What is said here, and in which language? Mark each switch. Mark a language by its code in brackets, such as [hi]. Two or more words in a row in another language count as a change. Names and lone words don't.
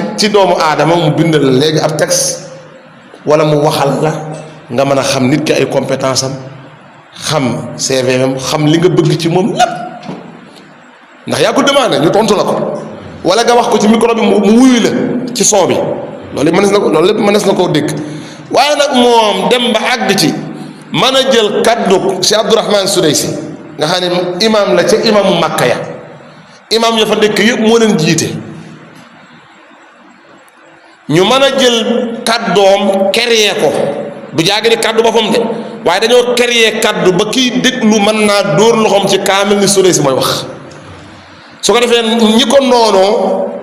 [wo] ci doomu aadama mu bindal la léegi ab texte wala mu waxal la nga mën a xam nit ki ay compétence am xam CV am xam li nga bëgg ci moom lépp ndax yaa ko demandé ñu tontu la ko wala nga wax ko ci micro bi mu wuyu la ci son bi loolu mënees na ko loolu lépp mënees na koo dégg waaye nag moom dem ba àgg ci mën a jël kaddu si Abdourahman Sudaysi nga xam ne imam la ca imamu Makka ya imam ya fa dëkk yëpp moo leen jiite ñu mën a jël kaddoom créer ko du jaagi ni kaddu boppam de waaye dañoo créer kaddu ba kiy déglu mën naa dóor loxoom ci kaamil ni Sudaysi mooy wax su ko defee ñi ko noonoo